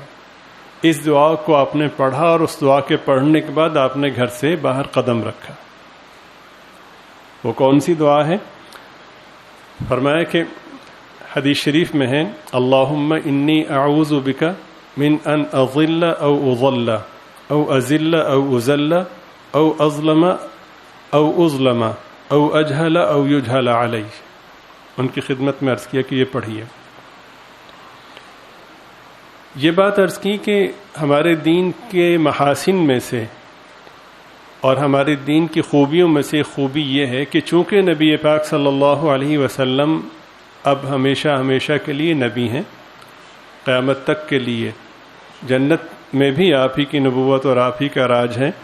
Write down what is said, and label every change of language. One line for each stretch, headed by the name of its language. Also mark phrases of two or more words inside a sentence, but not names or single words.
Urdu: اس دعا کو آپ نے پڑھا اور اس دعا کے پڑھنے کے بعد آپ نے گھر سے باہر قدم رکھا. وہ کون سی دعا ہے؟ فرمایا کہ حدیث شریف میں ہے
Arabic: اللہم انی اعوذ بک من ان اضل او اضل او ازل او ازل او اظلم او اظلم او اجہل او یجہل علی.
Urdu: ان کی خدمت میں عرض کیا کہ یہ پڑھیے. یہ بات عرض کی کہ ہمارے دین کے محاسن میں سے اور ہمارے دین کی خوبیوں میں سے خوبی یہ ہے کہ چونکہ نبی پاک
Arabic: صلی اللہ علیہ وسلم
Urdu: اب ہمیشہ ہمیشہ کے لیے نبی ہیں، قیامت تک کے لیے، جنت میں بھی آپ ہی کی نبوت اور آپ ہی کا راج ہے.